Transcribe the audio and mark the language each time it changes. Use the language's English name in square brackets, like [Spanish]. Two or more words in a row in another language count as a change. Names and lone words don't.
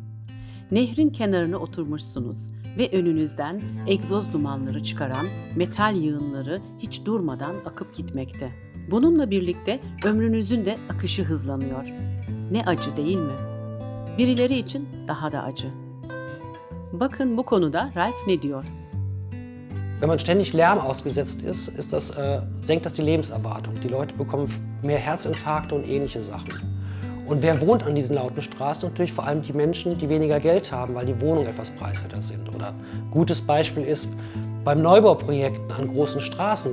[Turkish] Nehrin kenarına oturmuşsunuz ve önünüzden egzoz dumanları çıkaran metal yığınları hiç durmadan akıp gitmekte. Bununla birlikte ömrünüzün de akışı hızlanıyor. Ne acı değil mi? Birileri için daha da acı. Bakın bu konuda Ralf ne diyor? [German] Wenn man ständig Lärm ausgesetzt ist senkt das die Lebenserwartung. Die Leute bekommen mehr Herzinfarkte und ähnliche Sachen. Und wer wohnt an diesen lauten Straßen? Natürlich vor allem die Menschen, die weniger Geld haben, weil die Wohnungen etwas preiswerter sind. Oder ein gutes Beispiel ist beim Neubauprojekten an großen Straßen.